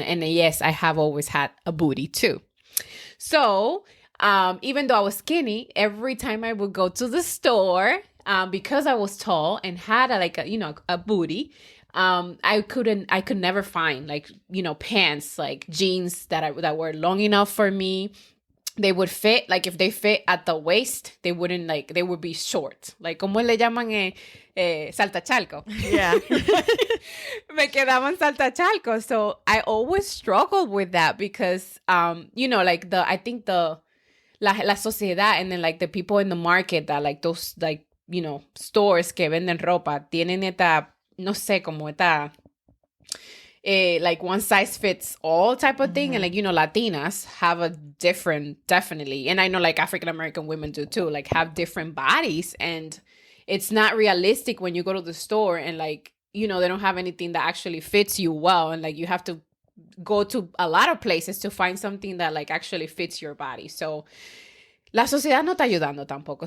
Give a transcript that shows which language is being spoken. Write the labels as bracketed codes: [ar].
[en] And yes, I have always had a booty too. So even though I was skinny, every time I would go to the store, because I was tall and had a booty, I could never find pants, like jeans that were long enough for me. They would fit, like if they fit at the waist, they would be short. [es] Like, como le llaman saltachalco. [en] Yeah. [es] Me quedaban saltachalco. [en] So I always struggled with that because, I think la sociedad and then like the people in the market that like those, like, stores [es] que venden ropa tienen esta, no sé, como esta, [en] like one size fits all type of thing. And like, Latinas have a different, definitely. And I know like African American women do too, like have different bodies. And it's not realistic when you go to the store and like, they don't have anything that actually fits you well. And like, you have to go to a lot of places to find something that like actually fits your body. [es] So la sociedad no está ayudando tampoco.